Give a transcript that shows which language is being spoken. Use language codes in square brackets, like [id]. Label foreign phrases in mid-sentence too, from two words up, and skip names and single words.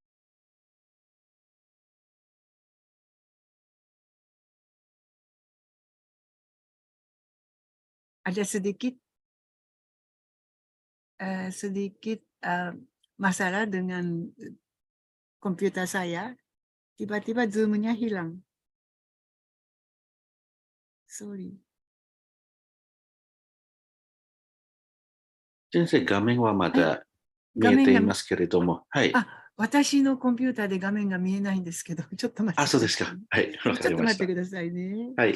[id] Ada sedikit masalah dengan komputer saya. Tiba-tiba zoom-nya hilang. Sorry. [ja] 先生、画面はまだ見えていますけれども、はい。私のコンピューターで画面が見えないんですけど、ちょっと待ってください。そうですか。はい、わかりました。ちょっと待ってくださいね。はい。